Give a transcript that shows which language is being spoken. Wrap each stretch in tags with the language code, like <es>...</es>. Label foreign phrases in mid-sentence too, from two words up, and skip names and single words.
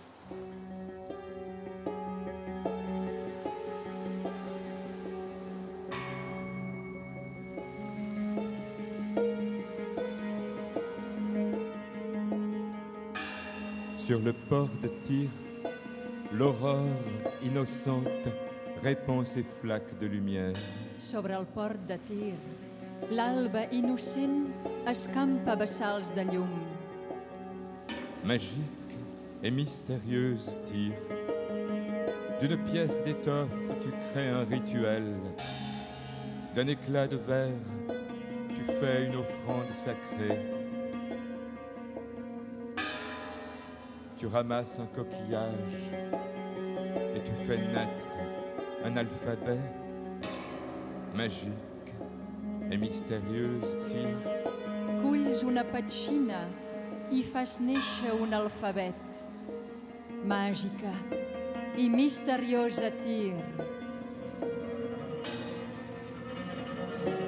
<fr>Sur le port de Tyr, l'aurore innocente répand ses flaques de lumière.</fr> <ca>Sobre el port de Tir, l'alba innocent escampa bassals de llum.</ca> <fr>Magique et mystérieuse Tyr, d'une pièce d'étoffe tu crées un rituel, d'un éclat de verre tu fais une offrande sacrée. Tu ramasses un coquillage et tu fais naître un alphabet. Magique et mystérieuse Tyr,</fr> <ca>Culls una petxina i fas néixer un alfabet. Màgica i misteriosa Tir.</ca>